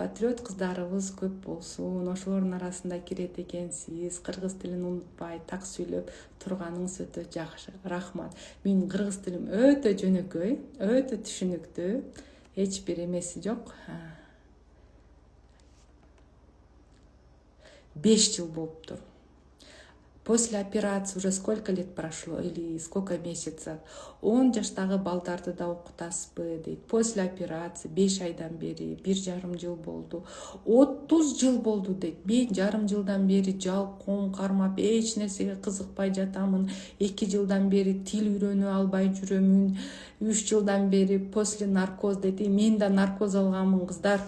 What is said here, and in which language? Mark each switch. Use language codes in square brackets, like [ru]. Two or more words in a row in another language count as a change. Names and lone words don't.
[ky] патриот кыздарыбыз көп болсун, ошолордун арасында кирет экенсиз. Кыргыз тилин унутпай так сүйлөп турганыңыз өтө жакшы. Рахмат. Менин кыргыз тилим өтө жөнөкөй, өтө түшүнүктүү. Эч бир эмеси жок. 5 жыл болуптур. [ru] После операции уже сколько лет прошло или сколько месяцев? [ky] 10 жаштагы балдарды да окутасызбы дейт. [ru] После операции [ky] 5 айдан бери 1,5 жыл болду. 30 жыл болду дейт. Мен жарым жылдан бери жалкоом кармап эч нерсеге кызыкпай жатамын. 2 жылдан бери тил үйрөнүп албай жүрөмүн. 3 жылдан бери [ru] после наркоз [ky] дейт. Мен да наркоз алганмын кыздар.